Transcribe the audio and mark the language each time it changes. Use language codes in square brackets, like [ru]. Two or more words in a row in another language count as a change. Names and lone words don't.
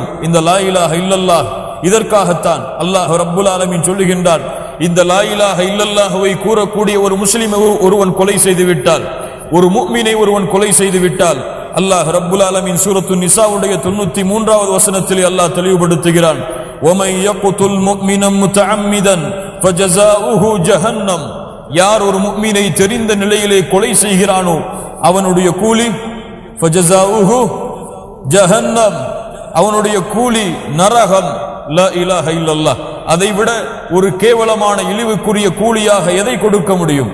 [ta] இந்த [ar] لا إله إلا الله [ta] இதற்காகத்தான் அல்லாஹ் [ar] رب العالمين [ta] சொல்லுகின்றான், இந்த [ar] لا إله إلا الله [ta] கூறக்கூடிய ஒரு முஸ்லிம் ஒருவன் கொலை செய்து விட்டால், ஒரு முஃமினை ஒருவன் கொலை செய்து விட்டால், அல்லாஹ் [ar] رب العالمين [ta] சூரத்து நிசாவுடைய 93வது வசனத்திலே அல்லாஹ் தெளிவுபடுத்துகிறான், [ar] وَمَن يَقْتُلْ مُؤْمِنًا مُتَعَمِّدًا فَجَزَاؤُهُ جَهَنَّمْ. [ta] யார் ஒரு முஃமினை தெரிந்த நிலையிலே கொலை செய்கிறானோ அவனுடைய கூலி [ar] فجزاؤه جهنم, [ta] அவனுடைய கூலி நரகம். [ar] لا إله إلا الله, [ta] அதைவிட ஒரு கேவலமான இழிவுக்குரிய கூலியாக எதை கொடுக்க முடியும்?